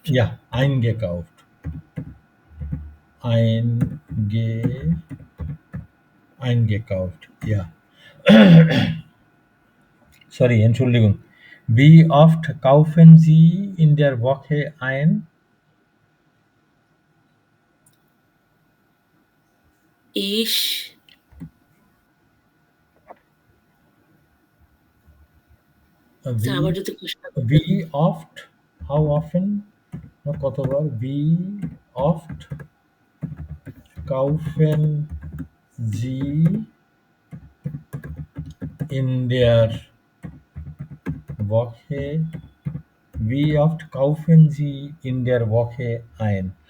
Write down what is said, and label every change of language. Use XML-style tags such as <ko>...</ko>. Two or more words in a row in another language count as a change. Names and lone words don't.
<de>ja, eingekauft. Eingekauft, ja. Sorry, Entschuldigung. Wie oft kaufen Sie in der Woche ein?</de> <bn>Ich আবার যদি চেষ্টা করতে</bn> <de>Wie oft?</de> <en>How often?</en> <bn>না, কতবার?</bn> <de>Wie oft kaufen Sie in der Woche? Wie oft kaufen Sie in der Woche ein?</de>